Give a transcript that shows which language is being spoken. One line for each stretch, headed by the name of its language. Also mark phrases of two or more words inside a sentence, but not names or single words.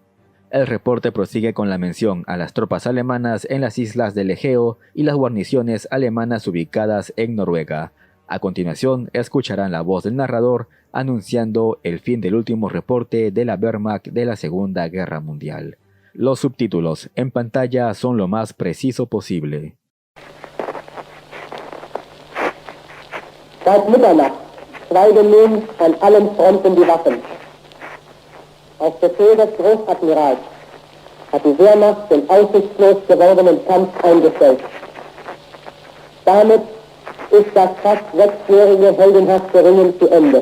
Spanish: El reporte prosigue con la mención a las tropas alemanas en las islas del Egeo y las guarniciones alemanas ubicadas en Noruega. A continuación, escucharán la voz del narrador anunciando el fin del último reporte de la Wehrmacht de la Segunda Guerra Mundial. Los subtítulos en pantalla son lo más preciso posible.
German: Seit Mitternacht schweigen nun an allen Fronten die Waffen. Auf Befehl des Großadmirals hat die Wehrmacht den aussichtslos gewordenen Kampf eingestellt. Damit ist das fast 6-jährige heldenhafte Ringen zu Ende.